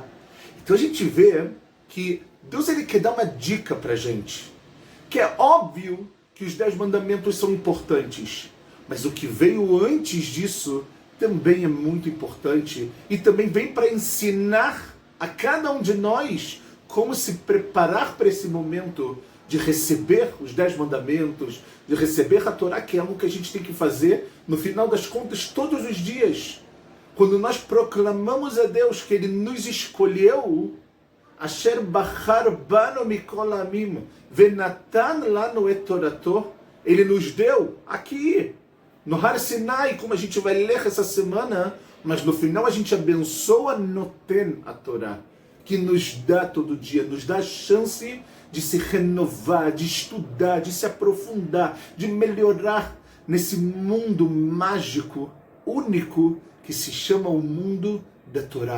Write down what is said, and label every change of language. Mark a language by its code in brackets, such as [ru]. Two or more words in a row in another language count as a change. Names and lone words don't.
[pt] Então a gente vê que Deus ele quer dar uma dica para a gente, que é óbvio que os 10 mandamentos são importantes, mas o que veio antes disso também é muito importante e também vem para ensinar a cada um de nós como se preparar para esse momento de receber os 10 mandamentos, de receber a Torá, que é algo que a gente tem que fazer, no final das contas, todos os dias. Quando nós proclamamos a Deus que Ele nos escolheu, [he] אשר בחר בנו מכל העמים ונתן לנו את Torato, [pt] Ele nos deu aqui, no Har Sinai, como a gente vai ler essa semana, mas no final a gente abençoa [he] Noten a Torá, [pt] que nos dá todo dia, nos dá a chance de se renovar, de estudar, de se aprofundar, de melhorar nesse mundo mágico, único, que se chama o mundo da Torá.